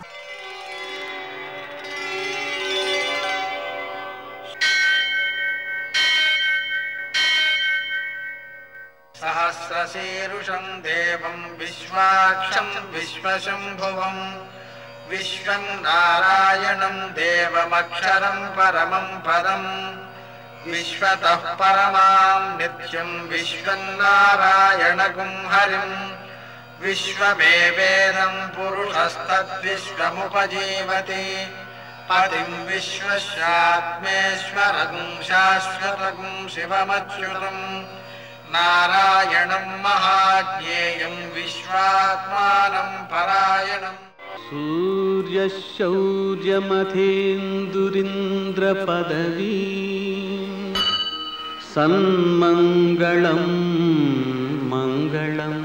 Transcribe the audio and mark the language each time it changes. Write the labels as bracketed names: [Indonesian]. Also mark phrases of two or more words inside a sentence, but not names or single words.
[Sanskrit] సహస్రశీరుషం దేవం విశ్వాక్షం విశ్వశంభువం విశ్వం నారాయణం దేవమక్షరం పరమం పదం విశ్వతః పరమాం నిత్యం విశ్వన్నారాయణగుం హరిం విశ్వమేవేదం పురుషస్తద్విశ్వముపజీవతి पतिं विश्वस्यात्मेश्वरगुं शाश्वतगुं शिवमच्युतं नारायणं महाज्ञेयं विश्वात्मानं परायणम् सूर्यशौर्यमथेन्दुरिन्द्रपदवी सन्मङ्गलं मङ्गलम्